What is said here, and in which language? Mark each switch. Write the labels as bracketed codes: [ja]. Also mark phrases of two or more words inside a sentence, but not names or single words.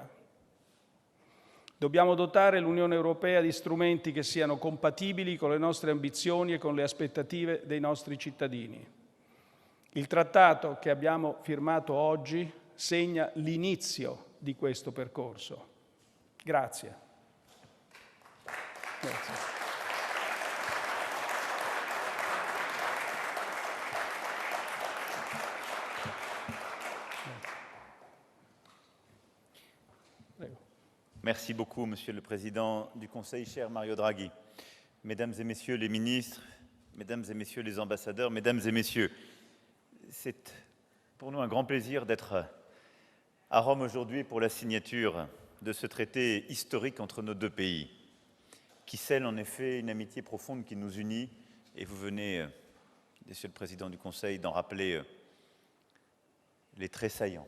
[it] Dobbiamo dotare l'Unione Europea di strumenti che siano compatibili con le nostre ambizioni e con le aspettative dei nostri cittadini. Il trattato che abbiamo firmato oggi segna l'inizio di questo percorso. Grazie. Grazie. [fr] Merci beaucoup, Monsieur le Président du Conseil, cher Mario Draghi. Mesdames et Messieurs les ministres, Mesdames et Messieurs les ambassadeurs, Mesdames et Messieurs, c'est pour nous un grand plaisir d'être à Rome aujourd'hui pour la signature de ce traité historique entre nos deux pays, qui scelle en effet une amitié profonde qui nous unit, et vous venez, Monsieur le Président du Conseil, d'en rappeler les traits saillants.